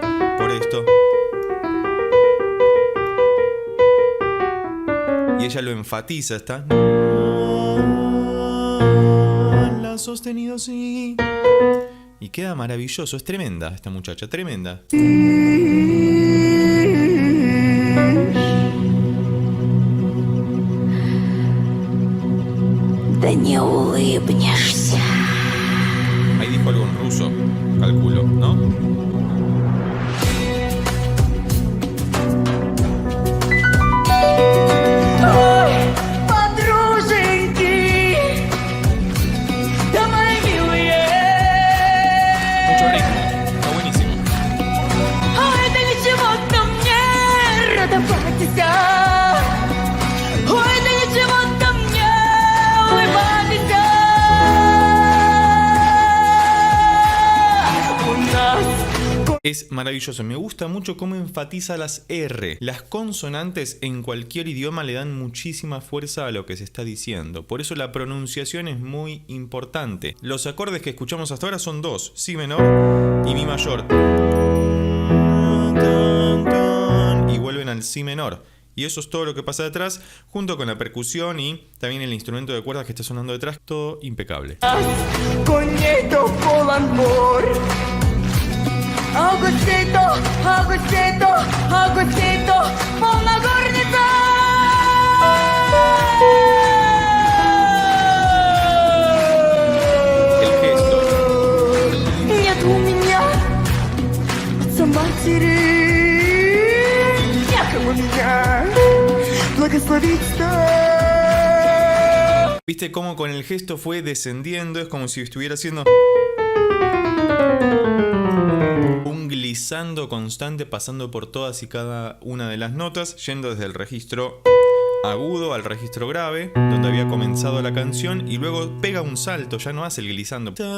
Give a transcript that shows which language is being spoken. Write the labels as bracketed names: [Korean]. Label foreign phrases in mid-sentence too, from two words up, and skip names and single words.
[Spanish] Por esto, y ella lo enfatiza, está la sostenido, sí, y queda maravilloso. Es tremenda esta muchacha, tremenda. [Russian] Да не улыбнешься. [Spanish] Ahí dijo algo en ruso, calculo, ¿no? [Russian] Ой, подруженьки, да мои милые. [Spanish] Mucho ritmo, está buenísimo. [Russian] Ой, да ничего-то мне радоваться. Ой, да ничего-то мне улыбаться. У нас [Spanish] Es maravilloso, me gusta mucho cómo enfatiza las R. Las consonantes en cualquier idioma le dan muchísima fuerza a lo que se está diciendo. Por eso la pronunciación es muy importante. Los acordes que escuchamos hasta ahora son dos: Si menor y Mi mayor. Y vuelven al Si menor. Y eso es todo lo que pasa detrás, junto con la percusión y también el instrumento de cuerdas que está sonando detrás. Todo impecable. [Russian] коней-то полон двор. Августito, Августito, Августito, полна горница. [Spanish] El gesto. [Russian] Нет у меня отца матери, некому меня благословить-то. [Spanish] ¿Viste cómo con el gesto fue descendiendo? Es como si estuviera haciendo un glissando constante, pasando por todas y cada una de las notas, yendo desde el registro agudo al registro grave, donde había comenzado la canción, y luego pega un salto, ya no hace el glissando.